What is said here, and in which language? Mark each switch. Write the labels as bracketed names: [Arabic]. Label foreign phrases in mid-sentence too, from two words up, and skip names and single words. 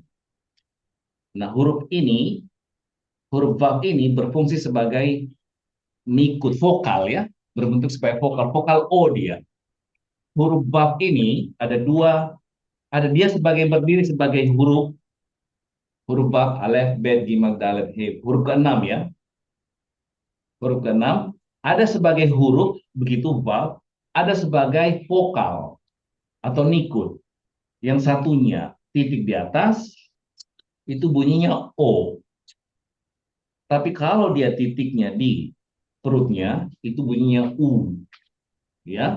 [Indonesian] Nah, huruf Vav ini berfungsi sebagai nikut vokal ya, berbentuk sebagai vokal O dia. Huruf Vav ini ada dua, ada dia sebagai berdiri sebagai huruf huruf Vav, alef, bet, gimal, dalet, he. Huruf keenam ya, huruf keenam ada sebagai huruf begitu Vav, ada sebagai vokal atau nikut. Yang satunya titik di atas itu bunyinya O. Tapi kalau dia titiknya di perutnya itu bunyinya U, ya.